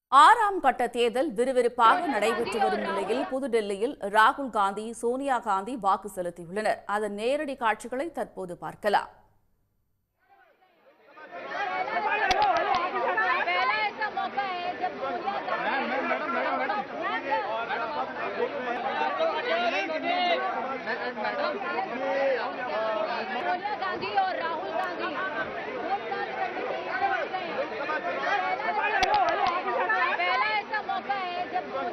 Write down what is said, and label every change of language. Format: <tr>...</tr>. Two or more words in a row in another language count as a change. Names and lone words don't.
<ta>ஆறாம் கட்ட தேர்தல் விறுவிறுப்பாக நடைபெற்று வரும் நிலையில் புதுடெல்லியில் ராகுல் காந்தி, சோனியா காந்தி வாக்கு செலுத்தியுள்ளனர். அதன் நேரடி காட்சிகளை தற்போது பார்க்கலாம்.</ta> <hi>गांधी और राहुल गांधी पहला ऐसा मौका है जब</hi>